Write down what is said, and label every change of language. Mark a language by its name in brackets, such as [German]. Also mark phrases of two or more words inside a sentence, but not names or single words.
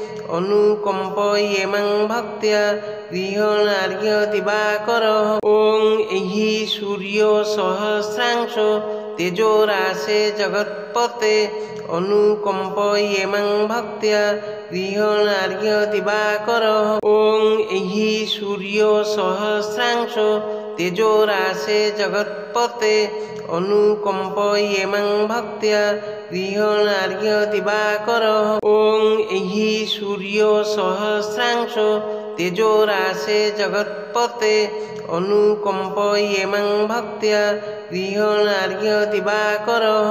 [Sanskrit] अनुकंपयेमं भक्त्या गृहणार्घ्य दिवाकरः ॐ एहि सूर्यो सहस्रांशो तेजोरासे जगत्पते अनुकंपयेमं भक्त्या गृहणार्घ्य दिवाकरः ॐ ଏହି ସୂର୍ଯ୍ୟ ସହସ୍ରାଂଶ ତେଜୋରାଶେ ଜଗତ୍ପତେ ଅନୁକମ୍ପ ୟେମାଂ ଭକ୍ତ୍ୟା ଗୃହଣାର୍ଘ୍ୟ ଦିବାକର। ଏହି ସୂର୍ଯ୍ୟ ସହସ୍ରାଂଶ ତେଜୋରାଶେ ଜଗତ୍ପତେ ଅନୁକମ୍ପ ୟେମାଂ ଭକ୍ତ୍ୟା ଗୃହଣାର୍ଘ୍ୟ ଦିବାକର।